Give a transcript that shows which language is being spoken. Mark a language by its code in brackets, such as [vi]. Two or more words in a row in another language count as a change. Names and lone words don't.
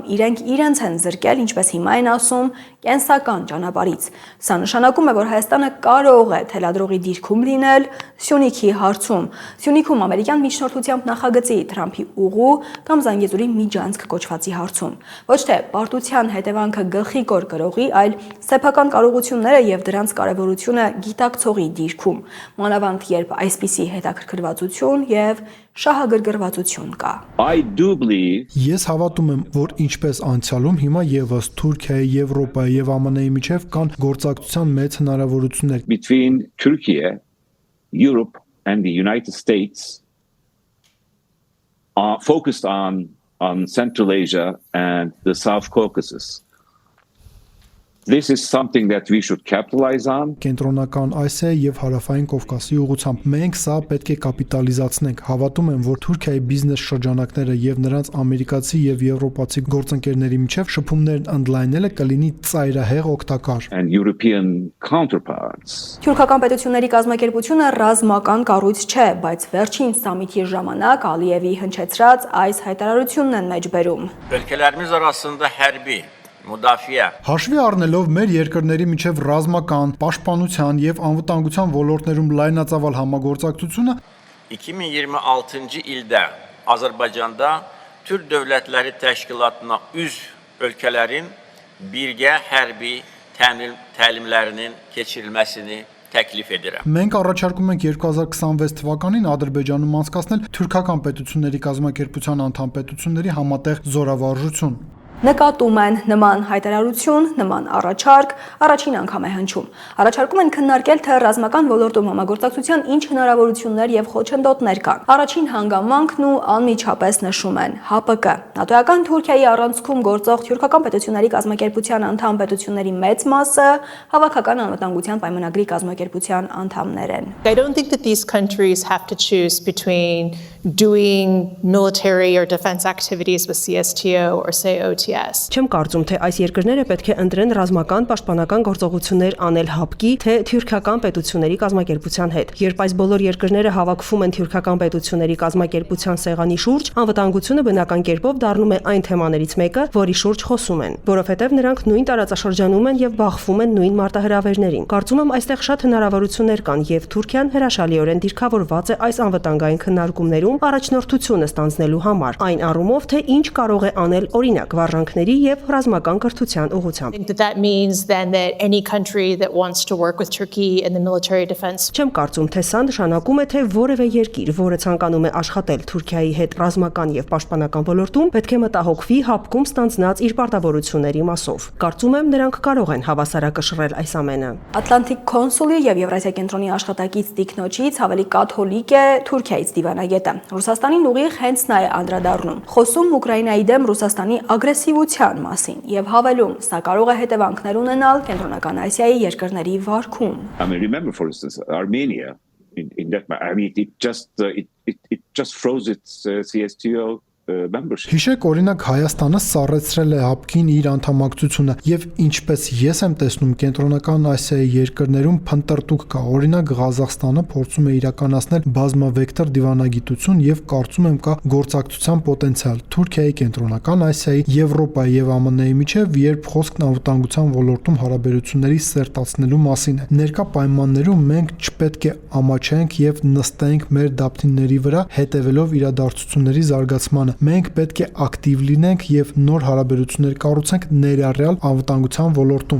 [hy] իրենք իրենց են զրկել, ինչպես հիմա են ասում, կենսական ճանապարհից։ Սա նշանակում է, որ Հայաստանը կարող է թելադրողի դիրքում լինել Սյունիքի հարցում։ Սյունիքում ամերիկյան միջնորդությամբ նախագծի Թրամփի ուղու կամ Զանգեզուրի միջանցք կոչվածի հարցում։ Ոչ թե պարտության հետևանքը գլխիկոր կրողի, այլ սեփական կարողությունները եւ դրանց կարեւորությունը գիտակցողի դիրքում, մանավանդ երբ այսպիսի հետաքրքրվածություն եւ շահագրգռվածություն կա։ Ես հավատում եմ, որ ինչպես անցյալում հիմա եւս Թուրքիայի, Եվրոպայի եւ ԱՄՆ-ի միջև կան գործակցության մեծ հնարավորություններ։ [en] Between Turkey, Europe and the United States are focused on Central Asia and the South Caucasus. This is something that we should capitalize on. [hy] Կենտրոնական Ասիայի եւ Հարավային Կովկասի ուղղությամբ մենք սա պետք է կապիտալիզացնենք։ Հավատում եմ, որ Թուրքիայի բիզնես շրջանակները եւ նրանց ամերիկացի եւ եվրոպացի գործընկերների միջև շփումներն ընդլայնելը կլինի ծայրահեղ օգտակար։ [en] And European counterparts. [hy] Թուրքական պետությունների կազմակերպությունը ռազմական կառույց չէ, բայց վերջին սամիթի ժամանակ Ալիևի հնչեցրած այս հայտարարությունն են մեջբերում։ [az] Ülkelerimiz arasında hərbi müdafiə [hy] Հաշվի առնելով մեր երկրների միջև ռազմական, պաշտպանության եւ անվտանգության ոլորտներում լայնածավալ համագործակցությունը [az] 2026-cı ildə Azərbaycanda Türk Dövlətləri Təşkilatına üzv ölkələrin birgə hərbi təlimlərinin keçirilməsini təklif edirəm. [hy] Մենք առաջարկում ենք 2026 թվականին Ադրբեջանում անցկացնել թուրքական պետությունների կազմակերպության անդամ պետությունների համատեղ զորավարժություն։ Նկատում են նման հայտարարություն, նման առաջարկ առաջին անգամ է հնչում։ Առաջարկում են քննարկել, թե ռազմական ոլորտում համագործակցության ինչ հնարավորություններ եւ խոչընդոտներ կան։ Առաջին հանգամանքն ու անմիջապես նշում են ՀԱՊԿ։ ՆԱՏՕ-ական Թուրքիայի առանցքում գործող թուրքական պետությունների կազմակերպության անդամ պետությունների մեծ մասը հավաքական անվտանգության պայմանագրի կազմակերպության անդամներ են։ [en] I don't think that these countries have to choose between doing military or defense activities with CSTO or say OTS. [hy] Չեմ կարծում, թե այս երկրները պետք է ընտրեն ռազմական պաշտպանական գործողություններ անել ՀԱՊԿ-ի, թե թուրքական պետությունների կազմակերպության հետ։ Երբ այս բոլոր երկրները հավաքվում են թուրքական պետությունների կազմակերպության սեղանի շուրջ, անվտանգությունը բնական կերպով դառնում է այն թեմաներից մեկը, որի շուրջ խոսում են, որովհետև նրանք նույն տարածաշրջանում են եւ բախվում են նույն մարտահրավերներին։ Կարծում եմ, այստեղ շատ հնարավորություններ կան եւ Թուրքիան հրաշալիորեն դիրքավորված է այս անվտանգային քննարկումներում առաջնորդությունը ստանձնելու համար, այն առումով, թե ինչ կարող է անել օրինակ վարժանքների եւ ռազմական կրթության ուղղությամբ։ [en] I think that means then that any country that wants to work with Turkey in the military defense. [hy] Չեմ կարծում, թե սա նշանակում է, թե որևէ երկիր, որը ցանկանում է աշխատել Թուրքիայի հետ ռազմական եւ պաշտպանական ոլորտում, պետք է մտահոգվի ՀԱՊԿ-ում ստանձնած իր պարտավորությունների մասով։ Կարծում եմ, նրանք կարող են հավասարակշռել այս ամենը։ Ատլանտիկ կոնսուլի եւ Եվրասիա կենտրոնի աշխատակից տիկնոջից ավելի կաթոլիկ է Թուրքիայից դիվանագետը։ Ռուսաստանին ուղիղ հենց նա է անդրադառնում։ Խոսում Ուկրաինայի դեմ Ռուսաստանի ագրեսիվության մասին եւ հավելում, սա կարող է հետևանքներ ունենալ Կենտրոնական Ասիայի երկրների վարքում։ [en] I mean, remember, for instance, Armenia in that. I mean, it just froze its CSTO membership. [hy] Հիշեք, օրինակ Հայաստանը սառեցրել է ՀԱՊԿ-ին իր անդամակցությունը եւ ինչպես ես եմ տեսնում Կենտրոնական Ասիայի երկրներում փնտրտուք կա։ Օրինակ Ղազախստանը փորձում է իրականացնել բազմավեկտոր դիվանագիտություն եւ կարծում եմ կա գործակցության պոտենցիալ Թուրքիայի, Կենտրոնական Ասիայի, Եվրոպայի եւ ԱՄՆ-ի միջեւ, երբ խոսքն անվտանգության ոլորտում հարաբերությունների սերտացնելու մասին է։ Ներկա պայմաններում մենք չպետք է ամաչենք եւ նստենք մեր դափնիների վրա, հետևելով իրադարձությունների զարգացմանը։ Մենք պետք է ակտիվ լինենք եւ նոր հարաբերություններ կառուցենք ներառյալ անվտանգության ոլորտում։